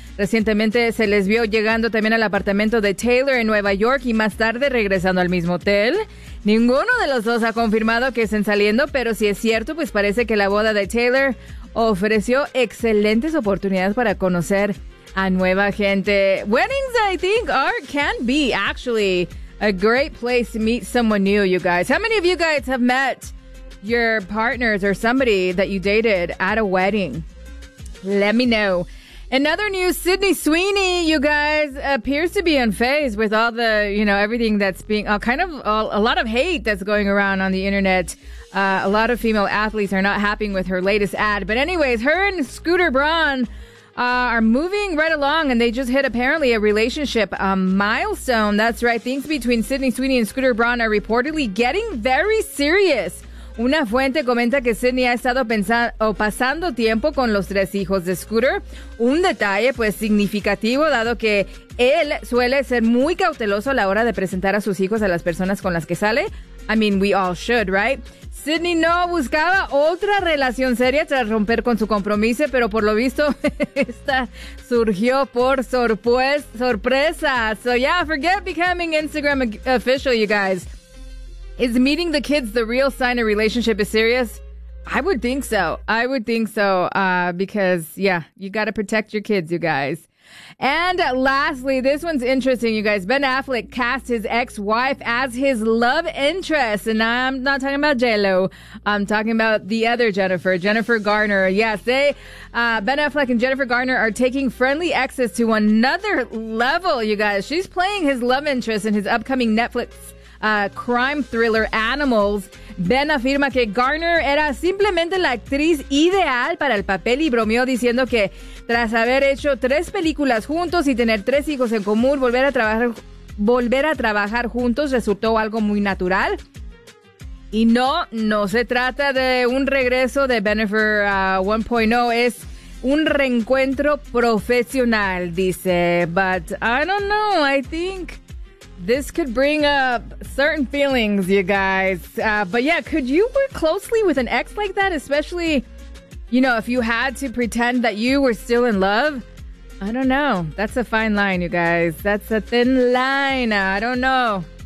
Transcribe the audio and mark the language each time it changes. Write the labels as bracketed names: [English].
[Spanish] Recientemente se les vio llegando también al apartamento de Taylor en Nueva York y más tarde regresando al mismo hotel. Ninguno de los dos ha confirmado que estén saliendo, pero si es cierto, pues parece que la boda de Taylor ofreció excelentes oportunidades para conocer a nueva gente. [English] Weddings, I think, can be actually a great place to meet someone new, you guys. How many of you guys have met your partners or somebody that you dated at a wedding? Let me know. In other news, Sydney Sweeney, you guys, appears to be unfazed with all the, you know, everything that's being a lot of hate that's going around on the internet. A lot of female athletes are not happy with her latest ad. But anyways, her and Scooter Braun are moving right along, and they just hit apparently a relationship milestone. That's right. Things between Sydney Sweeney and Scooter Braun are reportedly getting very serious. [Spanish] Una fuente comenta que Sydney ha estado pasando tiempo con los tres hijos de Scooter. Un detalle, pues, significativo, dado que él suele ser muy cauteloso a la hora de presentar a sus hijos a las personas con las que sale. [English] I mean, we all should, right? [Spanish] Sydney no buscaba otra relación seria tras romper con su compromiso, pero por lo visto, esta surgió por sorpresa. [English] So, yeah, forget becoming Instagram official, you guys. Is meeting the kids the real sign a relationship is serious? I would think so. I would think so because, yeah, you got to protect your kids, you guys. And lastly, this one's interesting, you guys. Ben Affleck cast his ex-wife as his love interest. And I'm not talking about J-Lo. I'm talking about the other Jennifer, Jennifer Garner. Yes, Ben Affleck and Jennifer Garner are taking friendly exes to another level, you guys. She's playing his love interest in his upcoming Netflix crime thriller Animals. [Spanish] Ben afirma que Garner era simplemente la actriz ideal para el papel y bromeó diciendo que tras haber hecho tres películas juntos y tener tres hijos en común, volver a trabajar juntos resultó algo muy natural. Y no se trata de un regreso de Bennifer 1.0, es un reencuentro profesional, dice. [English] But I don't know, I think this could bring up certain feelings, you guys. But yeah, could you work closely with an ex like that? Especially, you know, if you had to pretend that you were still in love? I don't know. That's a fine line, you guys. That's a thin line. I don't know.